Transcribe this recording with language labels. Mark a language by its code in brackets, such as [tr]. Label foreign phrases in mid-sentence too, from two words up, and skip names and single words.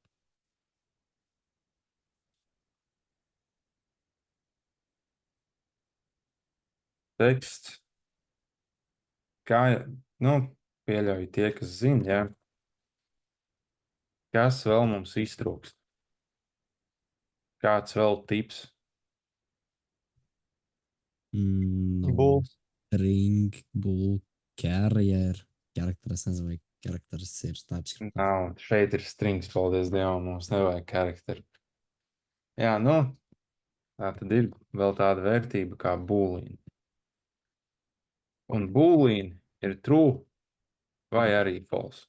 [lv] Teksts. Kā, pieļauju tie, kas zina, ja? Kas vēl mums iztrūkst? Kāds vēl tips? Bull. [en] String, bull, carrier. [lv] Karakteris, nezinu, vai karakteris ir tāds. Nav, šeit ir strings, paldies Dievam, mums nevajag karakteri. Jā, tā tad ir vēl tāda vērtība kā boolean. Un boolean ir true vai arī false.